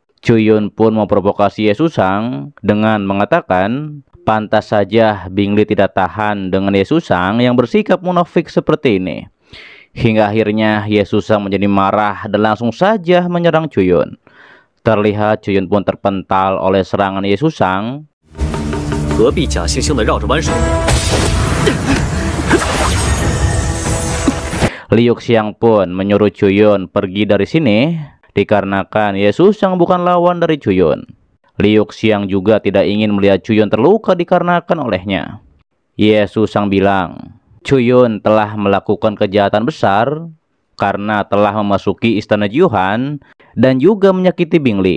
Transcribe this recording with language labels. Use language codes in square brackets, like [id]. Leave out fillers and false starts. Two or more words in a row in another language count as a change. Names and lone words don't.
[id] Cuyun pun memprovokasi Ye Shusang dengan mengatakan Pantas saja Bing Li tidak tahan dengan Ye Susang yang bersikap munafik seperti ini. Hingga akhirnya Ye Susang menjadi marah dan langsung saja menyerang Cuyun. Terlihat Cuyun pun terpental oleh serangan Ye Susang. [zh] 何必假惺惺的绕着弯手？ [id] Liu Xiang pun menyuruh Cuyun pergi dari sini dikarenakan Ye Susang bukan lawan dari Cuyun. Liu Xiang juga tidak ingin melihat Cuyun terluka dikarenakan olehnya. Ye Susang bilang, Cuyun telah melakukan kejahatan besar karena telah memasuki istana Jiuhan dan juga menyakiti Bing Li.